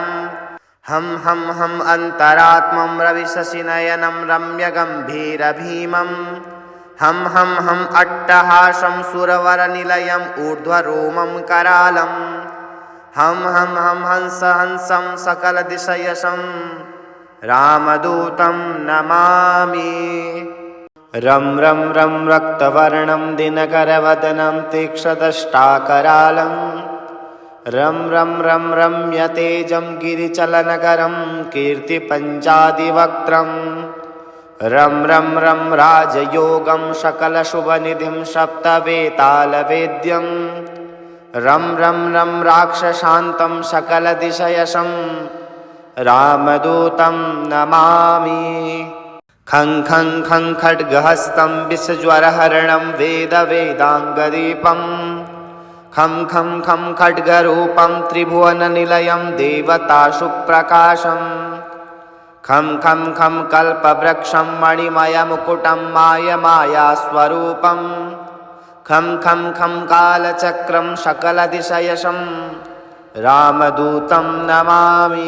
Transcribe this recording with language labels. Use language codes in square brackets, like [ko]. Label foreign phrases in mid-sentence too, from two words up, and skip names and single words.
[sa] हं हं हं अन्तरात्मं रविशशिनयनं रम्यगम्भीरभीमम्। हं हं हं अट्टहासं सुरवरनिलयम् ऊर्ध्वरोमं करालम्। हं हं हं हंसं सकलदिशयशं रामदूतं नमामि। रं रं रं रक्तवर्णं दिनकरवदनं तीक्ष्णदष्टाकरालं। रं रं रं रम्यतेजं गिरिचलनकरं कीर्तिपञ्चादिवक्त्रम्। रं रं रं राजयोगं सकलशुभनिधिं सप्तवेतालवेद्यं रं रं रं राक्षशान्तं सकलदिशयशं रामदूतं नमामि। खं खं खं खड्गहस्तं विषज्वरहरणं वेदवेदाङ्गदीपं खं खं खं खड्गरूपं त्रिभुवननिलयं देवताशुप्रकाशं खं खं खं कल्पवृक्षं मणिमयमुकुटं मायमायास्वरूपं खं खं खं कालचक्रं सकलदिशयशं रामदूतं नमामि।